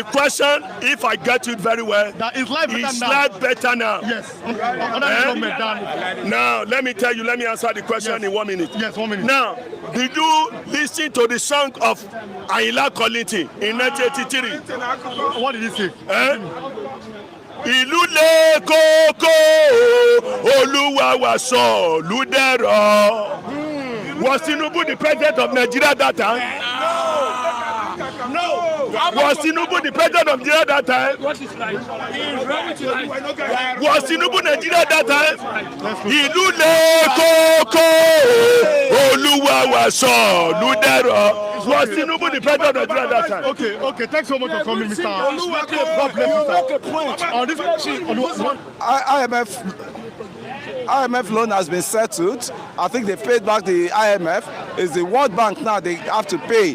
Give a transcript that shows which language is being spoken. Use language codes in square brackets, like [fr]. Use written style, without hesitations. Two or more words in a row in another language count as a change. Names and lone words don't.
[en] The question, if I get it very well, that is life better now? Yes. Now, let me answer the question in 1 minute. Yes, 1 minute. Now, did you listen to the song of Ayinla Kollington in 1983? What did he say? [yo] Ìlú le koko Olúwa wa sọ lúdẹ̀rọ̀. [en] Was Tinubu the president of Nigeria that time? No. Was Tinubu the president of Nigeria that time? Was Tinubu Nigeria that time? [yo] Ìlú le koko Olúwa wa sọ lúdẹ̀rọ̀. [en] Was Tinubu the president of Nigeria that time? Okay. Thanks so much for coming, Mr. God bless you, sir. IMF loan has been settled. I think they paid back the IMF. It's the World Bank now they have to pay.